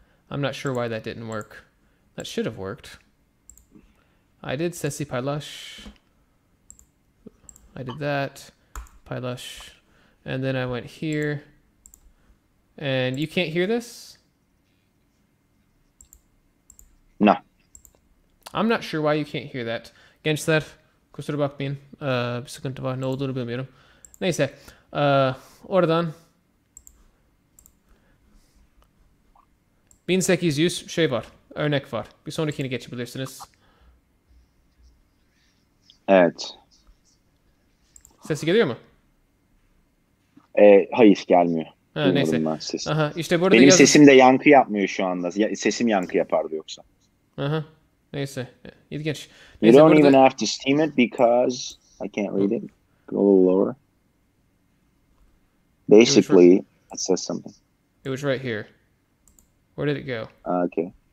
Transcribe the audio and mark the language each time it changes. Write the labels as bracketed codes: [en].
[en] I'm not sure why that didn't work. That should have worked. I did [tr] sesi paylaş. [en] I did that. [tr] Paylaş. [en] and then I went here. And you can't hear this? No. I'm not sure why you can't hear that. [tr] Gençler, kusura bakmayın. Bir sıkıntı var. Ne olduğunu bilmiyorum. Neyse. Oradan 1800 şey var. Örnek var. Bir sonrakini geçebilirsiniz. Evet. Sesi geliyor mu? Hayır gelmiyor. Ha, neyse. Aha, işte burada benim sesim de yankı yapmıyor şu anda. Sesim yankı yapardı yoksa. Aha. Neyse. İlginç. [en] You don't even have to steam it because I can't read it. Go a little lower. Basically, it says something. It was right here. Where did it go? Okay.